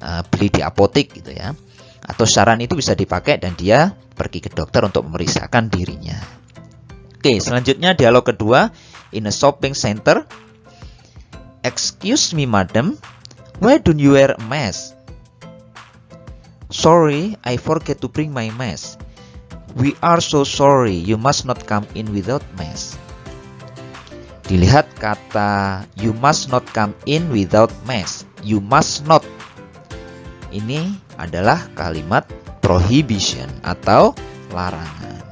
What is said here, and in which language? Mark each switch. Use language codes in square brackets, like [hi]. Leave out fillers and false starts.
[id] Beli di apotek gitu ya. Atau saran itu bisa dipakai dan dia pergi ke dokter untuk memeriksakan dirinya. Oke, selanjutnya dialog kedua. [en] In a shopping center. Excuse me madam, why don't you wear a mask? Sorry, I forget to bring my mask. We are so sorry, you must not come in without mask. [id] Dilihat kata [en] you must not come in without mask. You must not. [id] Ini adalah kalimat prohibition atau larangan.